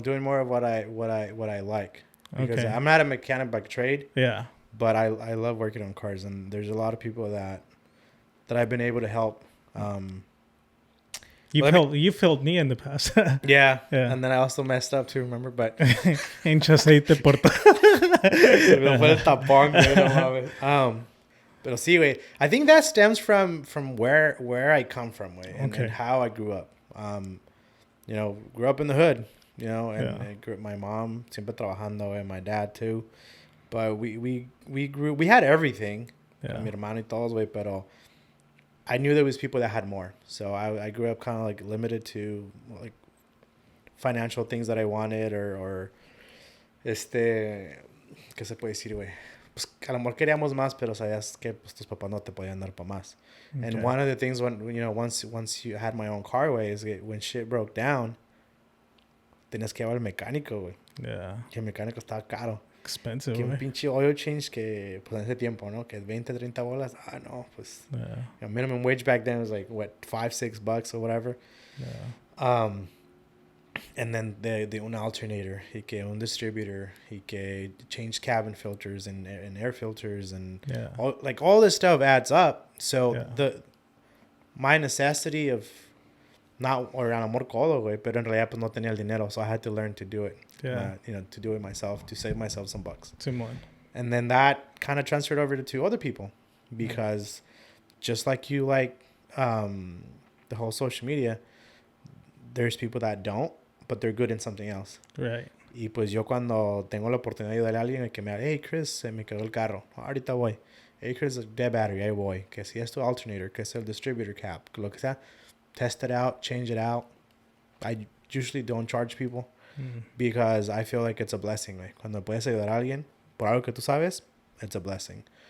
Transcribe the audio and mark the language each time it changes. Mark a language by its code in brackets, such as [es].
[en] Doing more of what I like. Because I'm not a mechanic by trade. Yeah. But I love working on cars. And there's a lot of people that I've been able to help. You've helped me in the past. Yeah. Yeah. And then I also messed up too, remember? But [es] Hincha aceite por todo. se me fue el tapón, güey, no mames. Pero sí, güey. [en] I think that stems from where I come from, güey, and how I grew up. You know, grew up in the hood, you know, and my mom [es] siempre trabajando, [en] and my dad too. But we had everything. Yeah. [es] Mi hermano y todos, güey, pero [en] I knew there was people that had more. So I grew up kind of like limited to like financial things that I wanted or [es] ¿qué se puede decir, güey? Pues a lo mejor queríamos más, pero sabías que pues, tus papás no te podían dar para más. [en] Okay. And one of the things once you had my own car, güey, is when shit broke down, [es] tenías que llevar al mecánico, güey. [en] Yeah. [es] Que el mecánico estaba caro. [en] Expensive, [es] que un pinche oil change que pues en ese tiempo, ¿no? Que 20, 30 bolas. [en] No, pues minimum wage back then was like what, $5-6 or whatever. Yeah. And then the un alternator, y que un distributor, y que change cabin filters and air filters and all this stuff adds up. So my necessity of not or [es] amor codo, güey, pero en realidad pues no tenía el dinero, [en] so I had to learn to do it. Yeah. To do it myself, to save myself some bucks. Simón. And then that kind of transferred over to other people because just like you like the whole social media, there's people that don't, but they're good in something else. Right. [es] Y pues yo cuando tengo la oportunidad de ayudar a alguien que me diga, hey Chris, se me quedó el carro, ahorita voy. Hey Chris, dead battery, ahí voy. Que si es tu alternator, que es el distributor cap, lo que sea, [en] test it out, change it out. I usually don't charge people because I feel like it's a blessing. [es] Like, cuando puedes ayudar a alguien por algo que tú sabes, [en] it's a blessing.